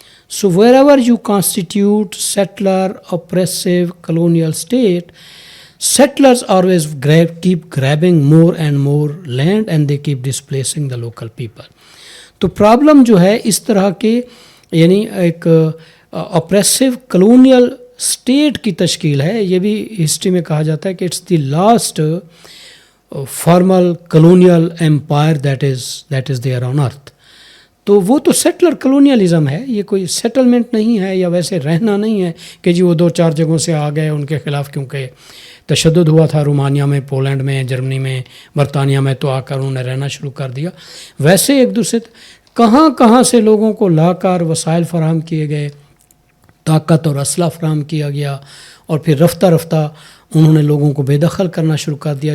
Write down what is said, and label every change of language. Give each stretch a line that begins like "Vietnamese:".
English: So wherever you constitute settler, oppressive, colonial state, settlers always keep grabbing more and more land and they keep displacing the local people.
Urdu: تو problem جو ہے اس طرح کے یعنی ایک
English: oppressive colonial state
Urdu: کی تشکیل ہے. یہ بھی ہسٹری میں کہا جاتا ہے کہ
English: it's the last formal colonial empire that is there on earth.
Urdu: تو وہ تو سیٹلر کلونیلزم ہے، یہ کوئی سیٹلمنٹ نہیں ہے یا ویسے رہنا نہیں ہے کہ جی وہ 2-4 جگہوں سے آ گئے ان کے خلاف، کیونکہ تشدد ہوا تھا رومانیہ میں، پولینڈ میں، جرمنی میں، برطانیہ میں، تو آ کر انہوں نے رہنا شروع کر دیا. ویسے ایک دوسرے کہاں سے لوگوں کو لا کر وسائل فراہم کیے گئے، طاقت اور اسلحہ فراہم کیا گیا، اور پھر رفتہ رفتہ انہوں نے لوگوں کو بے دخل کرنا شروع کر دیا.